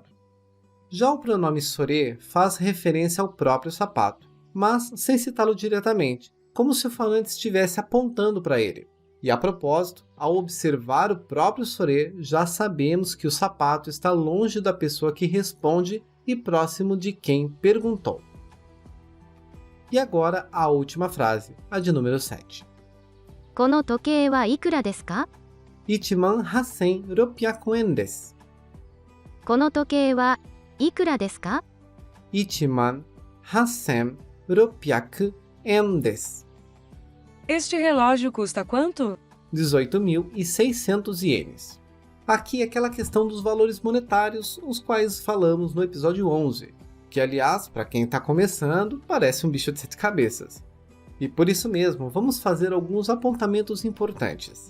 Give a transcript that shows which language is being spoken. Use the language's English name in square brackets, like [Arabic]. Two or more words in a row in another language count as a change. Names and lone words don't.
[Portuguese] Já o pronome sore faz referência ao próprio sapato, mas sem citá-lo diretamente, como se o falante estivesse apontando para ele. E a propósito, ao observar o próprio sore, já sabemos que o sapato está longe da pessoa que responde e próximo de quem perguntou. E agora a última frase, a de número 7. [Japanese] この時計はいくらですか? 18,600円です. この時計はいくらですか? 18,600円です. [Portuguese] Este relógio custa quanto? 18.600 ienes. Aqui é aquela questão dos valores monetários, os quais falamos no episódio 11, que aliás, para quem está começando, parece um bicho de 7 cabeças. E por isso mesmo, vamos fazer alguns apontamentos importantes.